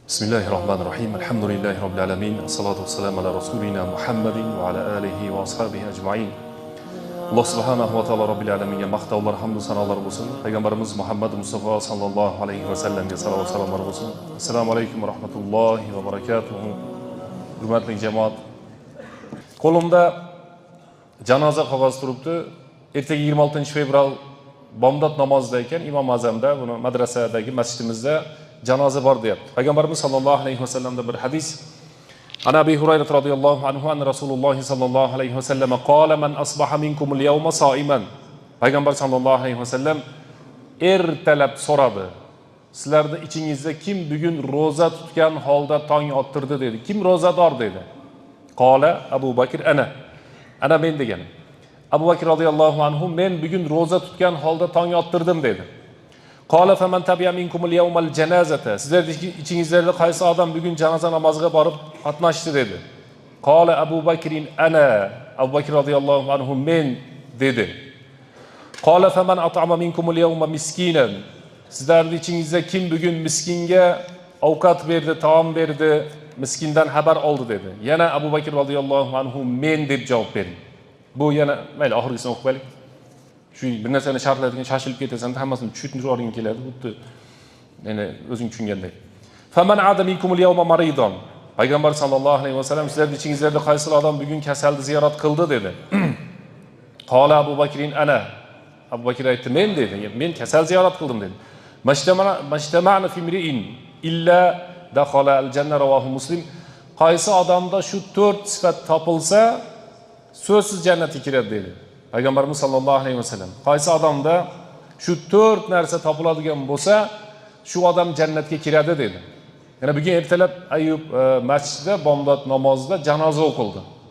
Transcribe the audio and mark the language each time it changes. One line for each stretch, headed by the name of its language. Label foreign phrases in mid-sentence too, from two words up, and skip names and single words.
Arabic: بسم الله الرحمن الرحيم. الحمد لله رب العالمين. والصلاة والسلام على رسولنا محمد وعلى آله وأصحابه أجمعين. الله سبحانه وتعالى رب العالمين
Uzbek: maqtovlar, hamdu sanolar bo'lsin. Payg'ambarimiz Muhammad Mustafa
Arabic: صلى الله عليه وسلم
Uzbek: salovat salomlar bo'lsin.
Arabic: السلام عليكم ورحمة الله وبركاته.
Uzbek: Hurmatli jamoat. Qo'limda janoza qog'ozi turibdi. Ertaga 26-fevral bomdod namozida ekan, Imom Azamda, buni madrasadagi masjidimizda janoza bor deyapti. Payg'ambarimiz
Arabic: صلى الله عليه وسلم
Uzbek: bir hadis.
Arabic: عن أبي هريرة رضي الله عنه أن رسول الله صلى الله عليه وسلم قال من أصبح منكم اليوم صائما.
Uzbek: Payg'ambar
Arabic: صلى الله عليه وسلم
Uzbek: ertalab so'radi. Sizlarda ichingizda kim bugun roza tutgan holda tong ottirdi dedi. Kim rozador dedi. Qala Abu Bakr ana men degan. Abu Bakr
Arabic: رضي الله عنه
Uzbek: men bugun roza tutgan holda tong ottirdim dedi.
Arabic: قال فمن تبع منكم اليوم الجنازة.
Uzbek: Sizlarning ichingizda qaysi odam bugun janoza namoziga borib qatnashdi dedi. Qala Abu Bakrin Abu Bakr
Arabic: رضي الله عنه
Uzbek: men dedi.
Arabic: قال فمن أطعم منكم اليوم مسكينا.
Uzbek: Sizlarning ichingizda kim bugun miskinga ovqat berdi, taom berdi, miskindan xabar oldi dedi. Yana Abu Bakr
Arabic: رضي الله عنه
Uzbek: men deb javob berdi. Bu yana mayli oxirgisini o'qib qo'yaylik. Shu bir narsani sharhlaydigan shoshilib ketasan, hammasini tushuntirib o'rging keladi. Xuddi ya'ni o'zing tushungandek.
Arabic: فمن عاد منكم اليوم مريضا.
Uzbek: Payg'ambar
Arabic: صلى الله عليه وسلم
Uzbek: sizlarning ichingizda qaysi odam bugun kasalni ziyorat qildi dedi. Qala Abu Bakrin Abu Bakr aytdi men dedi. Men kasal ziyorat qildim dedi.
Arabic: ما اجتمعن في امرئ إلا دخل الجنة رواه مسلم.
Uzbek: Qaysi odamda shu 4 sifat topilsa, so'zsiz jannatga kiradi dedi. Payg'ambarimiz
Arabic: صلى الله عليه وسلم
Uzbek: qaysi odamda shu 4 narsa topiladigan bo'lsa, shu odam jannatga kiradi dedi. Yana bugun ertalab Ayyub masjidida bomdod namozida janoza o'qildi.